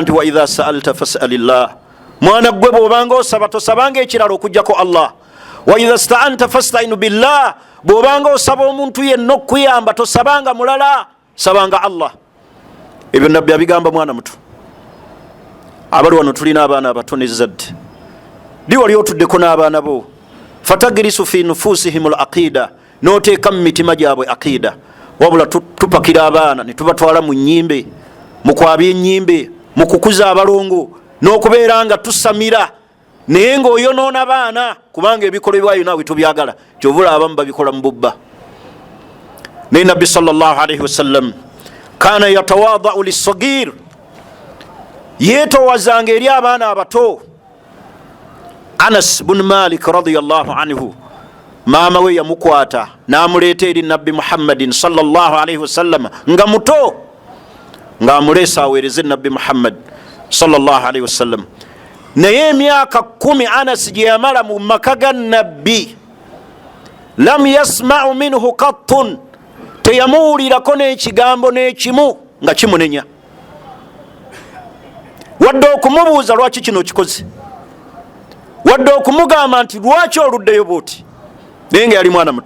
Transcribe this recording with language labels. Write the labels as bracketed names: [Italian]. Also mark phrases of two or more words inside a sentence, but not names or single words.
[Ganda] nti [Arabic] وإذا سألت فاسأل الله [Ganda] mwana gwe bw'obanga osaba tosabanga ekirala okugjako Allah [Arabic] وإذا استعنت فاستعن بالله [Ganda] bw'obanga osaba omuntu yenna okuyamba tosabanga mulala sabanga Allah ebyo nabbi abigamba mwana muto abali wano tulina abaana abato nezzadde li wali otuddeko n'abaana bo [Arabic] فتغرس في نفوسهم العقيدة [Ganda] noteeka mu mitima gyabwe aqida wabula tupakira abaana ne tubatwala mu nnyimbe mu kwabya ennyimbe mu kukuza abalongo n'okubeera nga tusamira naye ng'oyonoona baana kubanga ebikolebwayo naawe tubyagala kyovula abamu babikola mu bubba naye nabbi [Arabic] صلى الله عليه وسلم كان يتواضع للصغير [Ganda] yeetowazanga eri abaana abato. Anas bun Malik [Arabic] رضي الله عنه [Ganda] maama we yamukwata n'amuleeta eri nabbi Muhammadin [Arabic] صلى الله عليه وسلم [Ganda] nga muto ng'amuleesa aweereze nabbi Muhammad [Arabic] صلى الله عليه وسلم [Ganda] naye emyaka 10 Anas gye yamala mu maka ga nabbi [Arabic] لم يسمع منه قط [Ganda] teyamuwulirako n'ekigambo n'ekimu nga kimunenya wadde okumubuuza lwaki kino kikoze wadde okumugamba nti lwaki oluddeyo bwoti naye nga yali mwana muto.